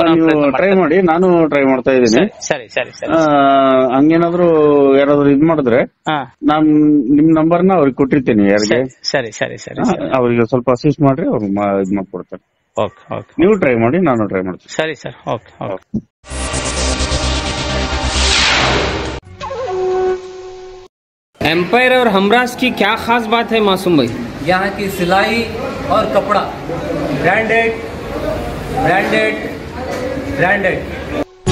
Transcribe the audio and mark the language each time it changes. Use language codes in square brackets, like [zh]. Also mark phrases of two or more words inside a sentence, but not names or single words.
[kn] ಟ್ರೈ ಮಾಡಿ, ನಾನು ಟ್ರೈ ಮಾಡ್ತಾ ಇದ್ದೀನಿ. ಸರಿ ಸರಿ ಸರಿ. ಹಂಗೇನಾದ್ರು ಯಾರಾದ್ರೂ ಇದ್ ಮಾಡಿದ್ರೆ ನಾನ್ ನಿಮ್ ನಂಬರ್ನ ಅವ್ರಿಗೆ ಕೊಟ್ಟಿರ್ತೀನಿ. ಯಾರಿಗೆ? ಸರಿ ಸರಿ ಸರಿ. ಅವ್ರಿಗೆ ಸ್ವಲ್ಪ ಅಸಿಸ್ಟ್ ಮಾಡ್ರಿ, ಅವ್ರು ಇದ್ ಮಾಡ್ಕೊಡ್ತಾರೆ. [en] OK OK. [kn] ನೀವು ಟ್ರೈ ಮಾಡಿ, ನಾನು ಟ್ರೈ ಮಾಡ್ತೀನಿ. ಸರಿ ಸರ್. [en] OK OK. [hi] एम्पायर और हमराज की क्या खास बात है मासूम भाई? यहाँ की सिलाई और कपड़ा [en] branded branded branded.